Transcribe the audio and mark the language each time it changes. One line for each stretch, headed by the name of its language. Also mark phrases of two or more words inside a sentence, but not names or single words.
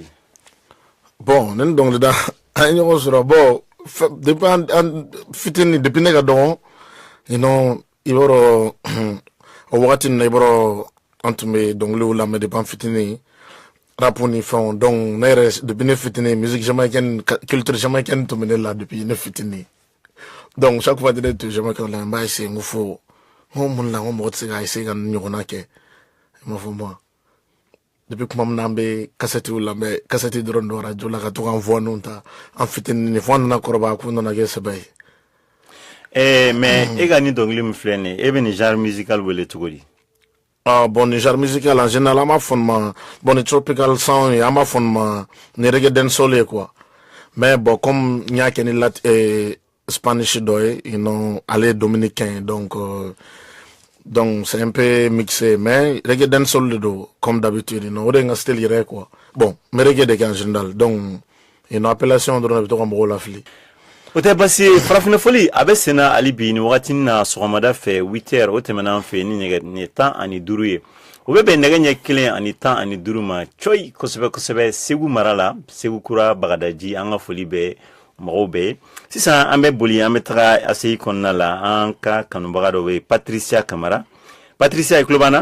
Bambara: bon ne ni dɔnkilida an ye ɲɔgɔn sɔrɔ bon depuis an fitini depuis ne ka dɔgɔn i b'a dɔn o wagati na i b'a dɔn an tun bɛ dɔnkiliw lamɛn depuis an fitini rap ni fɛnw donc ne yɛrɛ depuis ne fitini
French: musique jamaïcaine culture jamaïcaine
Bambara: tun bɛ ne la depuis ne fitini
French: donc chaque fois que
Bambara: ne tun jamaïcain la n b'a essayer n ko fo n ko mun na n ko mɔgɔ tɛ se ka essayer ka nin ɲɔgɔnna kɛ i m'a fɔ moi depuis kuma min na an bɛ kasɛtiw lamɛn kasɛti dɔrɔn don radio la ka to k'an voix ta an fitini fo an nana kɔrɔbaya k'u nana kɛ sɛbɛ ye mais e ka ni dɔnkili min filɛ nin ye e bɛ nin
French: genre musical
Bambara: wele cogo di bon ni
French: genre musical en général
Bambara: an b'a fɔ nin ma bon ni
English: tropical sound
Bambara: ye an b'a fɔ nin ma ni reggae dancehall ye quoi mais bon comme n y'a kɛ ni Spanish dɔ ye ale ye dominicain
French: donc c'est un peu mixé mais
Bambara: reggae dancehall de do
French: comme d'habitude
Bambara: o de n ka style yɛrɛ quoi bon mais reggae de kɛ
French: en général donc appellation
Bambara: dɔrɔn de bɛ to ka mɔgɔw lafili o tɛ basi farafina foli a bɛ senna hali bi ni wagatinin na sɔgɔmada fɛ 8h o tɛmɛna an fɛ ni nɛgɛ 15 ye o bɛ bɛn nɛgɛ ɲɛ 1 ani 15 ma coyi kosɛbɛ Segu mara la Segu kura Bagadaji an ka foli bɛ mɔgɔw bɛɛ sisan an bɛ boli an bɛ taga ACI kɔnɔna la an ka kanubaga dɔ bɛ Patricia Kamara Patricia i tulo b'an na